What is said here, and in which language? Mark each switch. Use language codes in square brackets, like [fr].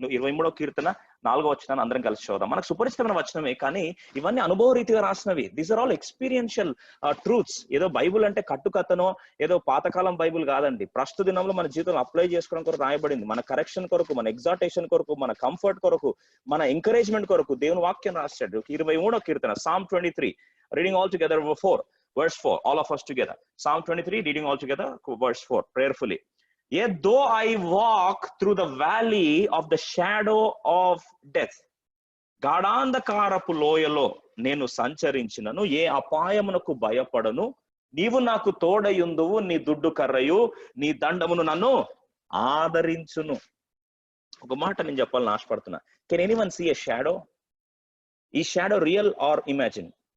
[te] 23వ కీర్తన 4వ వచనాన్ని అందరం కలిసి చదువుదాం. మనకు సుపరిచితమైన వచనమే, కానీ ఇవన్నీ అనుభవ రీతిగా రాసినవి. [en] These are all experiential truths. [te] ఏదో బైబుల్ అంటే కట్టుకథనో ఏదో పాతకాలం బైబుల్ కాదండి. ప్రస్తుత దినంలో మన జీవితంలో అప్లై చేసుకోవడం కొరకు రాయబడింది. మన కరెక్షన్ కొరకు, మన ఎగ్జార్టేషన్ కొరకు, మన కంఫర్ట్ కొరకు, మన ఎంకరేజ్మెంట్ కొరకు దేవుని వాక్యం రాశాడు. 23వ కీర్తన, [en] Psalm 23, reading all together verse 4, all of us together. Psalm 23, reading all together verse 4 prayerfully. Yet though I walk through the valley of the shadow of death, [te] గాఢాంధకారపు లోయలో నేను సంచరించినను ఏ అపాయమునకు భయపడను. నీవు నాకు తోడయుందువు, నీ దుడ్డు కర్రయు నీ దండమును నన్ను ఆదరించును. ఒక మాట నేను చెప్పాలని ఆశపడుతున్నా. [en] Can anyone see a shadow? ఈ shadow real or imagine?